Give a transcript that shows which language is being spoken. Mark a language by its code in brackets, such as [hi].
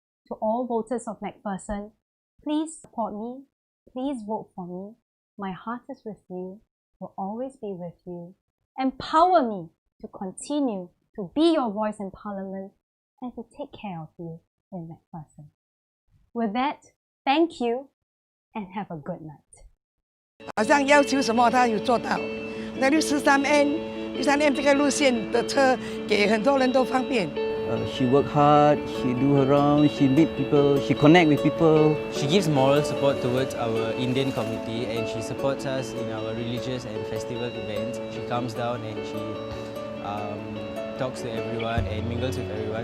[en] to all voters of MacPherson, please support me, please vote for me. My heart is with you, will always be with you. Empower me to continue to be your voice in Parliament and to take care of you in MacPherson. With that, thank you and have a good night. [zh] 好像要求什么他有做到。那63N 这个路线的车给很多人都方便。 [en] She work hard, she do her round, she meet people, she connect with people. She gives moral support towards our Indian community and she supports us in our religious and festival events. She comes down and she talks to everyone and mingles with everyone.